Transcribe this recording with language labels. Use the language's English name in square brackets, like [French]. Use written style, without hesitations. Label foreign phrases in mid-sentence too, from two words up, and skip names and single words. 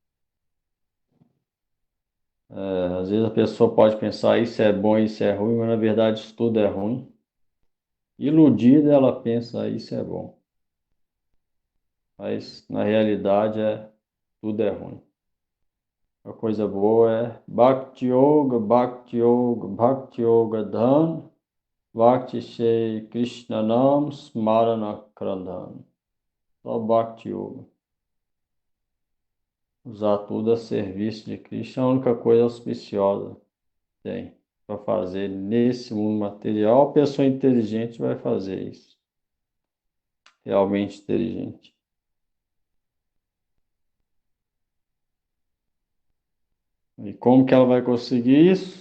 [Portuguese] Às vezes a pessoa pode pensar isso é bom, isso é ruim, mas na verdade isso tudo é ruim. Iludida ela pensa isso é bom. Mas na realidade tudo é ruim. A coisa boa é [Bangla] ভক্তি যোগ ধন ভক্তি শ্রী কৃষ্ণ নাম স্মরণ ক্রন্দন. [Portuguese] Só Bhakti Yoga. Usar tudo a serviço de Krishna é a única coisa auspiciosa que tem. para fazer nesse mundo material, a pessoa inteligente vai fazer isso. Realmente inteligente. E como que ela vai conseguir isso?